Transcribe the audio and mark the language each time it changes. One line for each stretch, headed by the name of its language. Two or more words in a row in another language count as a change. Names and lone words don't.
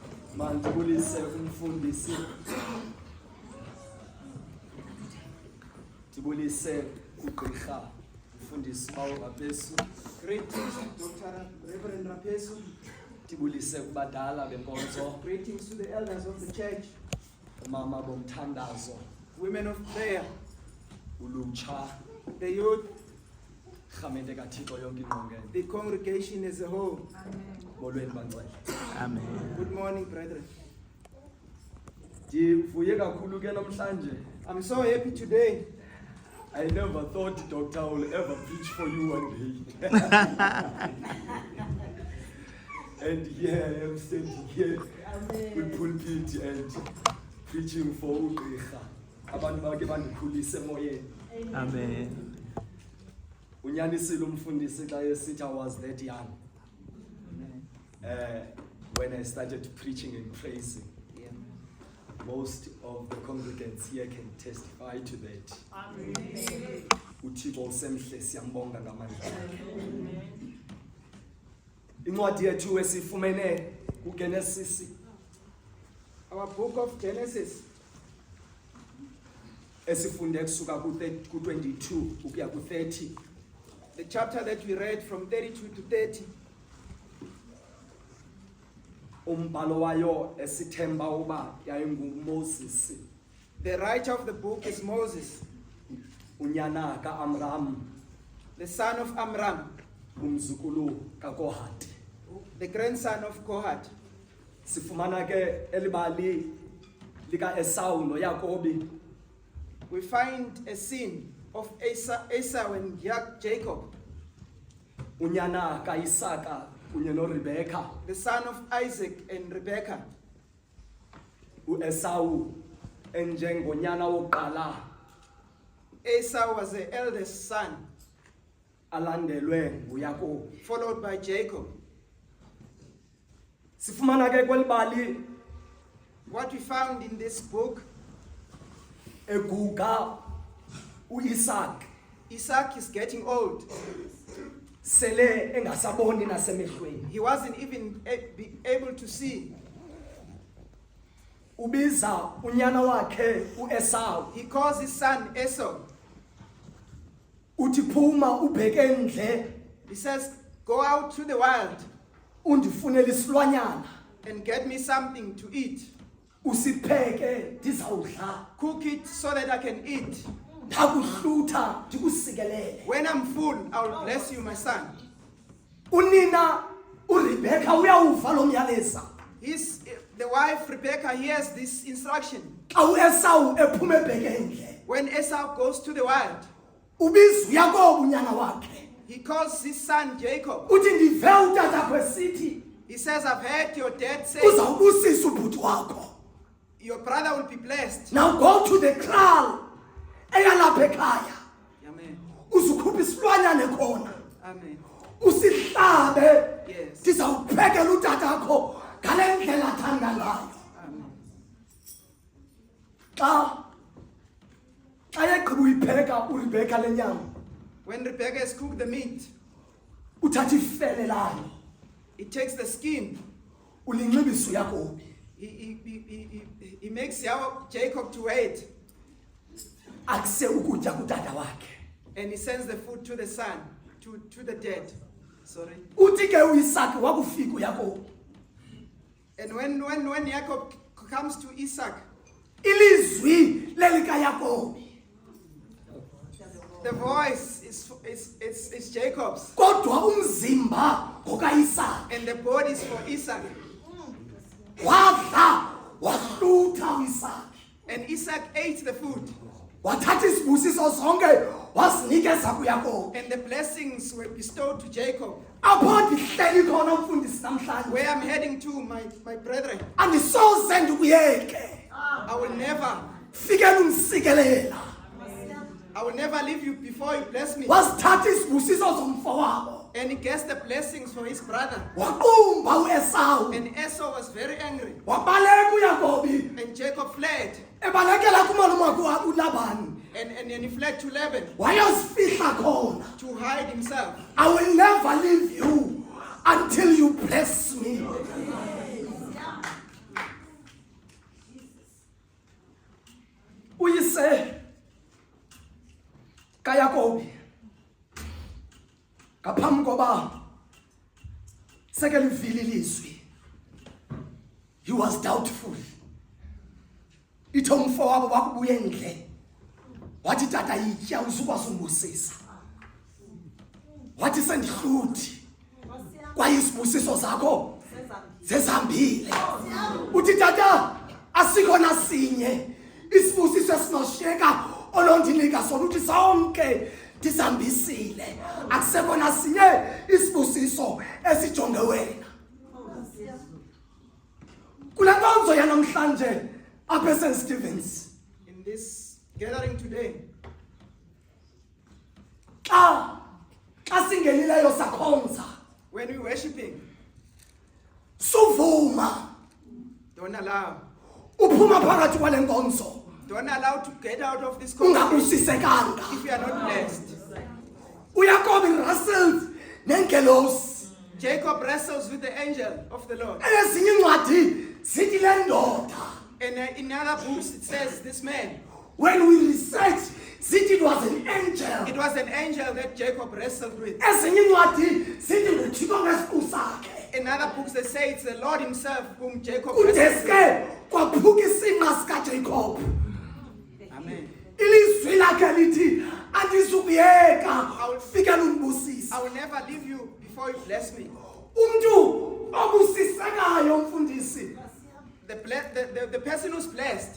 Xhosa: Mandibulise umfundisi. Ndibulise ugqirha umfundisi Bawo Rapesu.
English: Greetings, Dr. Reverend Rapesu.
Xhosa: Ndibulise kubadala benkonzo.
English: Greetings to the elders of the church,
Xhosa: Mama bomthandazo.
English: women of prayer,
Xhosa: Ulutsha.
English: the youth,
Xhosa: Rhamente kaThixo yonke ingqongeni.
English: the congregation as a whole.
Xhosa: Molweni bangcwele.
English: Amen. Good morning, brethren.
Xhosa: Ndivuye kakhulu ke namhlanje.
English: I'm so happy today. I never thought Doctor will ever preach for you one day. And here I am standing here with pulpit and preaching for ugqirha.
Xhosa: Abantu bake bandikhulise emoyeni. Amen. Unyanisile umfundisi xa esithi
English: I was that young. When I started preaching and praising. Most of the congregants here can testify to that.
Xhosa: uThixo usemhle siyambonga ngamandla akhe. Incwadi yethu esifumene kuGenesis,
English: Our book of Genesis,
Xhosa: esifunde kusuka ku22 ukuya ku30.
English: the chapter that we read from 32 to 30,
Xhosa: Umbhalo wayo esithemba uba yayinguMoses,
English: the writer of the book is Moses,
Xhosa: unyana kaAmram,
English: the son of Amram,
Xhosa: umzukulu kaKohathi.
English: the grandson of Kohath.
Xhosa: Sifumana ke elibali lika Esau noYakobi.
English: We find a scene of Esau and Jacob,
Xhosa: Unyana kaIsaka kunye noRebeka.
English: the son of Isaac and Rebekah.
Xhosa: uEsau enjengonyana wokuqala
English: Esau was the eldest son,
Xhosa: alandelwe nguYakobi.
English: followed by Jacob.
Xhosa: Sifumana ke kwelibali
English: What we found in this book,
Xhosa: eguga uIsaac
English: Isaac is getting old.
Xhosa: sele engasaboni nasemehlweni.
English: He wasn't even be able to see.
Xhosa: Ubiza unyana wakhe uEsau,
English: He calls his son Esau.
Xhosa: uthi phuma ubheke endle
English: He says, go out to the wild
Xhosa: undifunele isilwanyana
English: and get me something to eat.
Xhosa: usipheke ndizawudla,
English: Cook it so that I can eat.
Xhosa: ndakuhlutha ndikusikelele.
English: When I'm full, I will bless you, my son.
Xhosa: Unina uRebeka uyawuva lo myaleza.
English: The wife Rebecca hears this instruction.
Xhosa: Xa uEsau ephuma ebheke endle,
English: When Esau goes to the wild,
Xhosa: ubiza uYakobi unyana wakhe.
English: he calls his son Jacob.
Xhosa: Uthi ndive utatakho esithi
English: He says, I've heard your dad say
Xhosa: uzawubusisa ubhuti wakho.
English: your brother will be blessed. Now go to the kraal
Xhosa: eyalapha ekhaya. Amen. Uzukhupha isilwanyane khona. Amen. Usihlabe. Yes. Ndizawuphekela utatakho ngale ndlela athanda ngayo. Amen. Xa yegqiba uyipheka uRebeka lenyama,
English: When Rebecca has cooked the meat,
Xhosa: uthatha ifele layo,
English: he takes the skin.
Xhosa: ulinxibisa uYakobi.
English: He makes Jacob to wait,
Xhosa: Akuse ukutya kutata wakhe.
English: and he sends the food to the son, to the dead. Sorry.
Xhosa: Uthi ke uIsaac wakufika uYakobi.
English: And when Jacob comes to Isaac,
Xhosa: Ilizwi lelikaYakobi.
English: the voice is Jacob's,
Xhosa: Kodwa umzimba ngokaIsaac.
English: and the body is for Isaac.
Xhosa: Wadla wahlutha uIsaac.
English: And Isaac ate the food,
Xhosa: Wathatha isibusiso zonke wasinikeza kuYakobi.
English: and the blessings were bestowed to Jacob.
Xhosa: Apho ndihleli khona umfundisi namhlanje.
English: Where I'm heading to, my brethren,
Xhosa: Andisoze ndikuyeke.
English: I will never
Xhosa: Fikela umsikelela.
English: leave you before you bless me.
Xhosa: Wasithatha isibusiso zomfowabo.
English: And he gets the blessings for his brother.
Xhosa: Waqumba uEsau.
English: And Esau was very angry.
Xhosa: Wabaleka uYakobi.
English: And Jacob fled.
Xhosa: Ebalekela kumalume uLabani.
English: And he fled to Laban
Xhosa: Wayozifihla khona.
English: to hide himself. I will never leave you until you bless me.
Xhosa: uyise kaYakobi ngaphambi koba seke livili lizwi,
English: he was doubtful.
Xhosa: Itho umfowabo wakubuye endle wathi tata yitya uzukwazi umbusisa, wathi sendihluthi kwaye isibusiso zakho zezambile. Uthi tata asikho nasinye isibusiso esinoshiyeka olondinika sona, uthi sonke ndisambisile, akusekho nasinye isibusiso esijonge wena. Kule nkonzo yanamhlanje apha eSt. Stephen's,
English: In this gathering today,
Xhosa: xa singenileyo sakhonza,
English: when we're worshiping,
Xhosa: suvuma
English: don't allow
Xhosa: uphuma phakathi kwale nkonzo
English: to get out of this congregation
Xhosa: ungabusisekanga.
English: if you are not blessed.
Xhosa: uYakobi wrestles nengelosi.
English: Jacob wrestles with the angel of the Lord.
Xhosa: Ezinye incwadi zithi le ndoda,
English: And in other books it says this man, when we research, zithi it was an angel. it was an angel that Jacob wrestled with.
Xhosa: Ezinye incwadi zithi nguThixo ngesiqu sakhe.
English: In other books they say it's the Lord himself whom Jacob wrestled with.
Xhosa: Kudeske kwaphuka isinqa sikaJacob. Amen. Ilizwi lakhe lithi andizukuyeka fikela undibusisa.
English: I will never leave you before you bless me.
Xhosa: Umuntu obusisekayo mfundisi,
English: The person who's blessed,